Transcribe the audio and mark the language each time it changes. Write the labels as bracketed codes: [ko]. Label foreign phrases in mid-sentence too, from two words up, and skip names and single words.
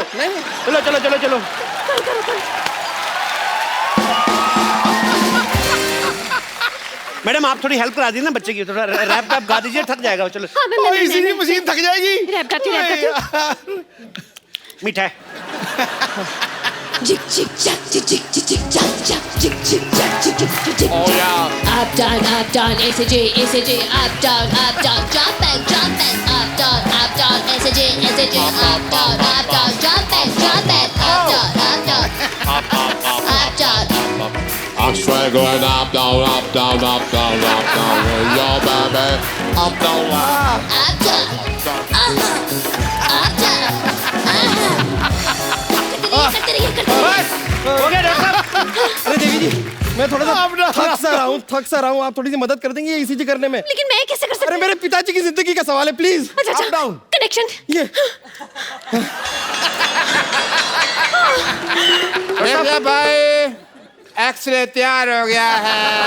[hi] चलो चलो चलो चलो। मैडम आप थोड़ी हेल्प करा दी ना बच्चे की, थोड़ा रैप वैप गा दीजिए, थक जाएगा। चलो हाँ, मैं इसीलिए मशीन थक जाएगी। रैप गाती हूँ। मीठा है। Jick jick jack jick jick jick jick jack jack jick jick jack jick jick jick jick. [en] Oh yeah. Up down, ACJ, up down, jump back, up down, ACJ, up down, jump back, up down. I'm straight going up, down, up, down, up, down, up, down, with your baby, up, down, up. Up down, up down, [hi] करते रहिए। हो गया डॉक्टर साहब। अरे देवी जी मैं थोड़ा सा थक सा रहा हूँ, आप थोड़ी सी मदद कर देंगे ईसीजी करने में? लेकिन मैं कैसे कर सकती अरे हूँ? मेरे पिताजी की जिंदगी का सवाल है, प्लीज। अच्छा [en] up down [hi] कनेक्शन। ये देखिए भाई एक्सरे तैयार हो गया है।